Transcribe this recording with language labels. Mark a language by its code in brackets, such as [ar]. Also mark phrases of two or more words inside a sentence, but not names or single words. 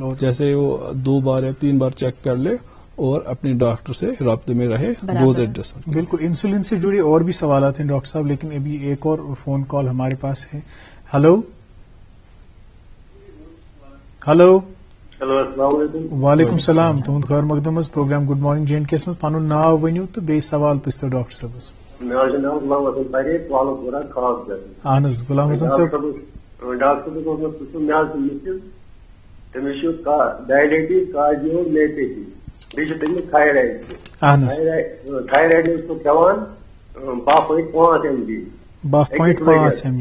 [ur] جیسے وہ 2 بار یا 3 بار چیک کر لے اور اپنے ڈاکٹر سے رابطے میں رہے [en] dose adjust. [ur] بالکل انسولین سے جڑی اور بھی سوالات ہیں ڈاکٹر صاحب لیکن ابھی ایک اور [en] phone call [ur] ہمارے پاس ہے. ہلو [ar] السلام علیکم. وعلیکم السلام [ks] تہد خیر مقدم پروگرام [en] good morning [ks] جے اینڈ کے پن ناو ؤنِو تو بیٚیہِ سوال پرٛژھتو ڈاکٹر صٲبس. [ur] میرا نام غلام حسن پرے والو پورا خاص گھر. [ks] اہن حظ غلام حسن صاحب. ڈاکٹر صٲبس اوس مےٚ پرٛژھُن مےٚ حظ چھُ مِسِز تٔمِس چھُ ڈایلیٹِز [en] cardio myopathy [ks] بیٚیہِ چھُ تٔمِس تھایرایڈ تہِ. تھایرایڈ چھُ سُہ کھٮ۪وان 12.5 mg. 12.5 mg.